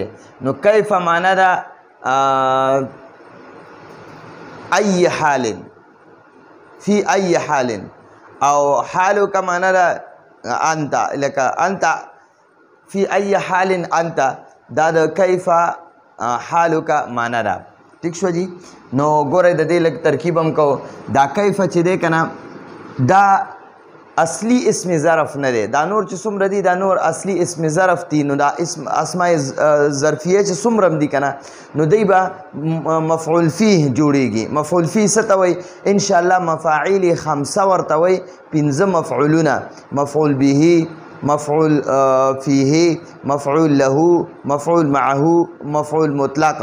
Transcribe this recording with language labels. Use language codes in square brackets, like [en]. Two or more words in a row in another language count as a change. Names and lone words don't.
[ps] نو کیف معنا دا [ar] ای حال، فی ای حال، [ps] او حالو کا معنا دا انت، لکه [ar] انت فی ای حال انت، [ps] دا د کیف حالو کا معنا دا. ٹھیک شو جی. نو ګورئ د دې لږ ترکیب هم کو. دا کیف چې دی که نه، دا اصلی اسم ظرف نه دی. دا نور چې څومره دي دا نور اصلی اسم ظرف دي. نو دا اسماء ظرفیه چې څومره هم دي که نه، نو دی به مفعول فیه جوړیږي. مفعول فیه څه ته وایي؟ انشاءالله [ar] مفاعیل خمسه [ps] ورته وایي، پنځه مفعولونه: [ar] مفعول به، مفعول فیه، مفعول له، مفعول معه، مفعول مطلق.